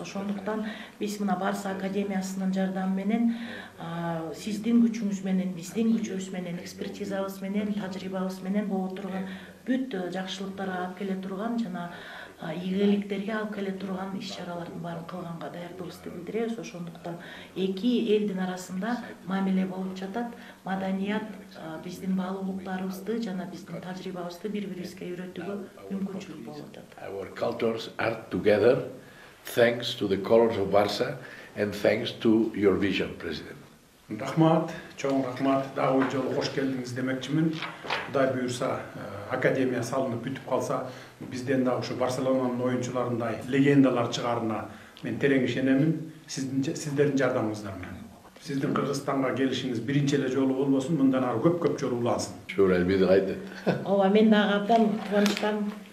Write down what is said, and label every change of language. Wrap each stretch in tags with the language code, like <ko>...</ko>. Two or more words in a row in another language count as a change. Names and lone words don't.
<ky>Ошондуктан биз мына Барса академиясынын жардамы менен, сиздин күчүңүз менен, биздин күчүбүз менен, экспертизабыз менен, тажрыйбабыз менен боло турган бүт жакшылыктарга алып келе турган жана ийгиликтерге алып келе турган иш-чаралардын баарын кылганга даярдыгыбызды билдиребиз. Ошондуктан эки элдин арасында мамиле болуп жатат. Маданият биздин баалуулуктарыбызды жана биздин тажрыйбабызды бири-бирибизге үйрөтүүгө мүмкүнчүлүк болуп жатат.</ky> <en>Our cultures are together thanks to the colors of Barça and thanks to your vision, President.</en> <ky>Рахмат, чоң рахмат. Дагы бир жолу кош келдиңиз демекчимин. Кудай буюрса, академия салынып бүтүп калса, бизден дагы ушу Барселонанын оюнчуларындай легендалар чыгарына мен терең ишенемин. Сиздердин жардамыңыздар менен. Сиздин Кыргызстанга келишиңиз биринчи эле жолу болбосун, мындан ары көп жолу улансын.</ky> <en>Sure, I'll be delighted.</en> <ky>Ооба, мен дагы абдан кубанычтамын.</ky>